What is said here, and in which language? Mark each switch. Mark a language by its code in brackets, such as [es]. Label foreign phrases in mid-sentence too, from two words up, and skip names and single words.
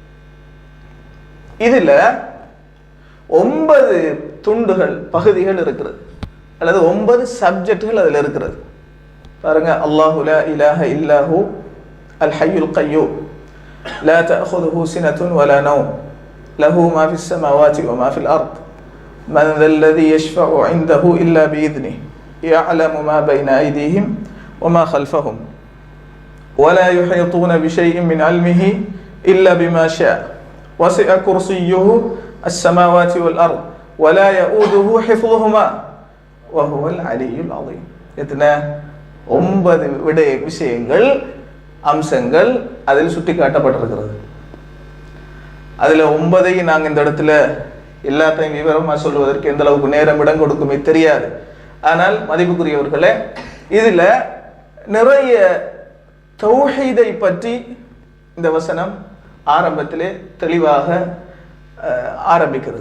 [ta] இதுல 9 துண்டுகள் பகுதிகள் இருக்கிறது, அல்லது 9 சப்ஜெக்ட்கள் அதில் இருக்கிறது. [ar] பாருங்க, الله لا إله إلا هو الحي القيوم لا تأخذه سنة ولا نوم له ما في السماوات وما في الأرض من ذا الذي يشفع عنده إلا بإذنه يعلم ما بين أيديهم وما خلفهم ولا يحيطون بشيء من علمه إلا بما شاء وسع كرسيه السماوات والأرض ولا يؤوده حفظهما وهو العلي العظيم. [ta] எத்தனை 9 விஷயங்கள், அம்சங்கள் அதில் சுட்டி காட்டப்பட்டிருக்கிறது. அதுல 9ஐயும் நாங்கள் இந்த இடத்துல எல்லாத்தையும் விவரமா சொல்வதற்கு எந்த அளவுக்கு நேரம் இடம் கொடுக்குமே தெரியாது. ஆனால் மதிப்புக்குரியவர்களே, இதுல நிறைய தௌஹீதை பற்றி இந்த வசனம் ஆரம்பத்திலே தெளிவாக ஆரம்பிக்கிறது.